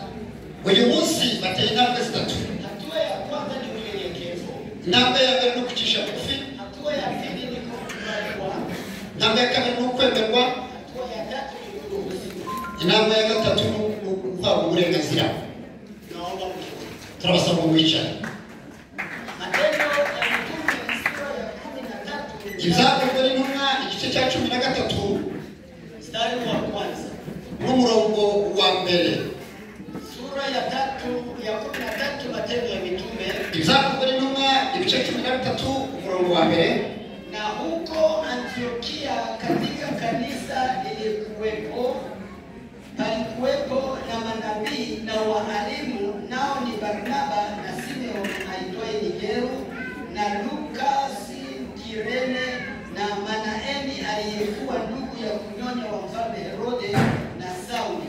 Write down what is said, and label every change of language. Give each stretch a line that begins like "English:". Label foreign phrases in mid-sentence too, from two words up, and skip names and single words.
Kinyarwanda: uyu munsi bateye intambwe zitatu.
Swahili: Hatua ya kwanza ni unyenyekevu,
Kinyarwanda: intambwe ya mbere ni ukucisha bugufi,
Swahili: hatua ya pili ni kukubaliwa,
Kinyarwanda: intambwe ya kabiri ni ukwemerwa,
Swahili: hatua ya tatu ni kuruhusiwa.
Kinyarwanda: intambwe ya gatatu ni guhabwa uburenganzira.
Swahili: Naomba mkuu.
Kinyarwanda: turabasaba ngo wicare.
Swahili: Matendo ya Mitume sura ya 13
Kinyarwanda: ibyakozwe n'intumwa igice cya 13
Swahili: mstari wa kwanza.
Kinyarwanda: n'umurongo wa mbere.
Swahili: Sura ya 13 Matendo ya Mitume.
Kinyarwanda: ibyakozwe n'intumwa igice 13 umurongo wa mbere.
Swahili: Na huko Antiokia katika kanisa palikuwepo na manabii na waalimu, nao ni Barnaba na Simeon aitwaye Nigeru na Lukasi Kirene na Manaeni aliyekuwa ndugu ya kunyonya wa mfalme Herode na Sauli.